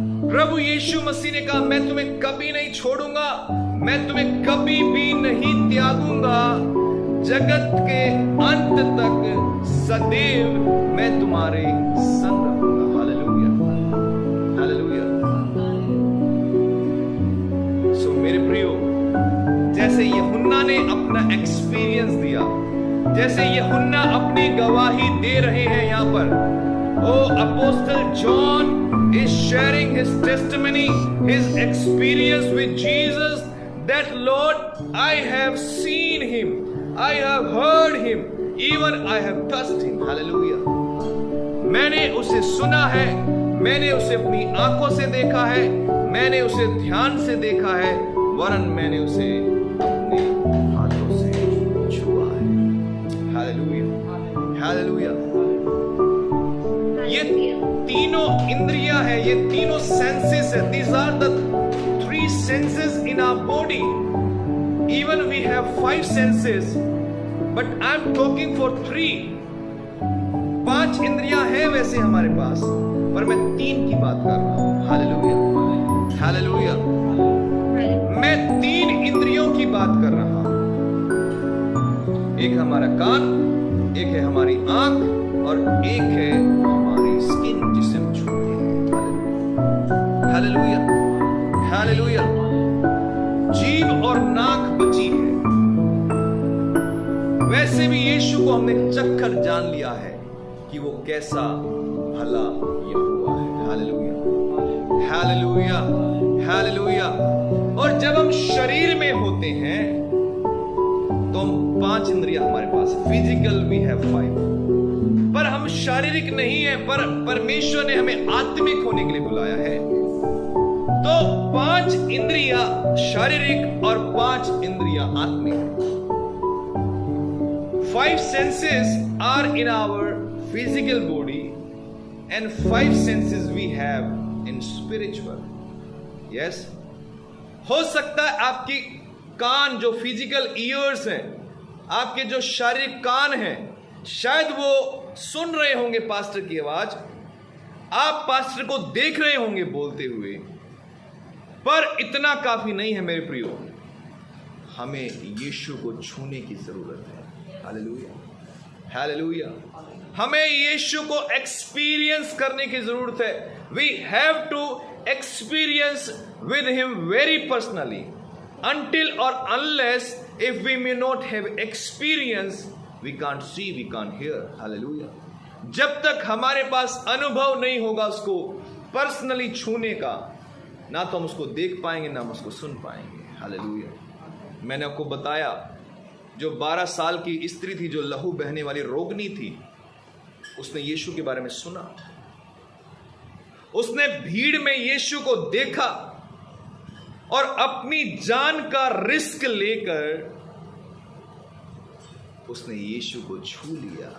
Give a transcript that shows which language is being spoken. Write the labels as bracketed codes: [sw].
[hi] प्रभु यीशु मसीह ने कहा, मैं तुम्हें कभी नहीं छोड़ूंगा, मैं तुम्हें कभी भी नहीं त्यागूंगा, जगत के अंत तक सदैव मैं तुम्हारे संग रहूंगा। Hallelujah, hallelujah. [en] So मेरे प्रियो, जैसे यूहन्ना ने अपना एक्सपीरियंस दिया, जैसे यूहन्ना अपनी गवाही दे रहे हैं यहां पर, apostle John is sharing his testimony, his experience with Jesus, that Lord, I have seen him, I have heard him, even I have touched him. Hallelujah. [hi] मैंने उसे सुना है, मैंने उसे अपनी आंखों से देखा है, मैंने उसे ध्यान से देखा है, वरन मैंने उसे अपने हाथों से छुआ है। Hallelujah, hallelujah. ये तीनों इंद्रियां है, ये तीनों सेंसेस है। [en] These are the three senses in our body. Even we have 5 senses, but I'm talking for 3. [hi] 5 इंद्रियां है वैसे हमारे पास, पर मैं 3 की बात कर रहा हूं। Hallelujah, hallelujah. मैं 3 इंद्रियों की बात कर रहा हूं। एक हमारा कान, एक है हमारी आंख, और एक है हमारी स्किन जिसे हम छूते हैं। Hallelujah, hallelujah. जीभ और नाक बची है। वैसे भी यीशु को हमने चखकर जान लिया है कि वो कैसा भला यहोवा है। Hallelujah, hallelujah, hallelujah. और जब हम शरीर में होते हैं तो हम 5 इंद्रियां हमारे पास, फिजिकल वी हैव 5, पर हम शारीरिक नहीं है, पर परमेश्वर ने हमें आत्मिक होने के लिए बुलाया है। तो 5 इंद्रियां शारीरिक और 5 इंद्रियां आत्मिक। [en] 5 senses are in our physical body and 5 senses we have in spiritual. Yes? [hi] हो सकता है आपकी कान जो फिजिकल ईयर्स हैं, आपके जो शारीरिक कान हैं, शायद वो सुन रहे होंगे पास्टर की आवाज, आप पास्टर को देख रहे होंगे बोलते हुए, पर इतना काफी नहीं है मेरे प्रियो। हमें यीशु को छूने की जरूरत है। Hallelujah, hallelujah. हमें यीशु को एक्सपीरियंस करने की जरूरत है। [en] We have to experience with him very personally, until or unless if we may not have experience, we can't see, we can't hear. Hallelujah. [hi] जब तक हमारे पास अनुभव नहीं होगा उसको पर्सनली छूने का, ना तो हम उसको देख पाएंगे, ना हम उसको सुन पाएंगे। हालेलुया। मैंने आपको बताया, जो 12 साल की स्त्री थी, जो लहू बहने वाली रोगनी थी, उसने यीशु के बारे में सुना, उसने भीड़ में यीशु को देखा और अपनी जान का रिस्क लेकर उसने यीशु को छू लिया।